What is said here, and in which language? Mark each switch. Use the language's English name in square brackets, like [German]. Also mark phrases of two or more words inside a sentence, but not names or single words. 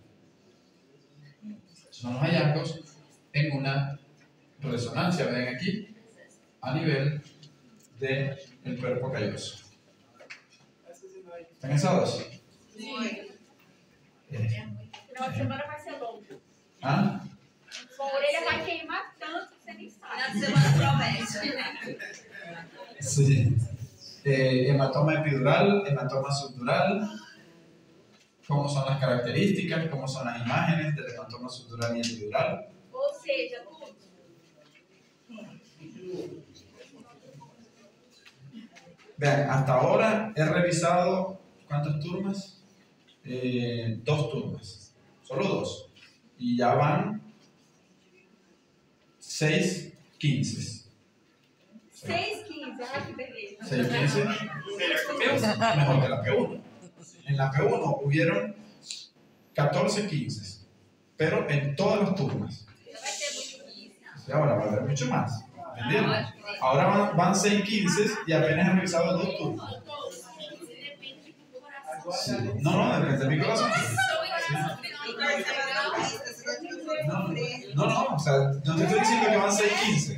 [Spanish] Son los hallazgos en una resonancia, ven aquí, a nivel del cuerpo calloso. ¿Están cansados? [Portuguese] Sí. Final de semana vai ser longo. ¿Ah? Sua orelha vai queimar tanto que você nem Final de sabe. semana promete. [Spanish] Sí. Hematoma epidural, hematoma subdural. ¿Cómo son las características? ¿Cómo son las imágenes del hematoma subdural y epidural? [Portuguese] Ou seja, tudo. [Spanish] Vean, hasta ahora he revisado, ¿cuántas turmas? 2 turmas, solo 2. Y ya van 6 15. [Portuguese] 6,15. Ah, que beleza. [Spanish] 6 15. Mejor que la P1. En la P1 hubieron 14 15, pero en todas las turmas. [Portuguese] Vai ter muito isso. [Spanish] Y ahora va a haber mucho más. ¿Entendieron? Ahora van 6 15 y apenas he revisado 2 turmas. Sí. No, depende de mi corazón. No, o sea, no te estoy diciendo que van 6 15.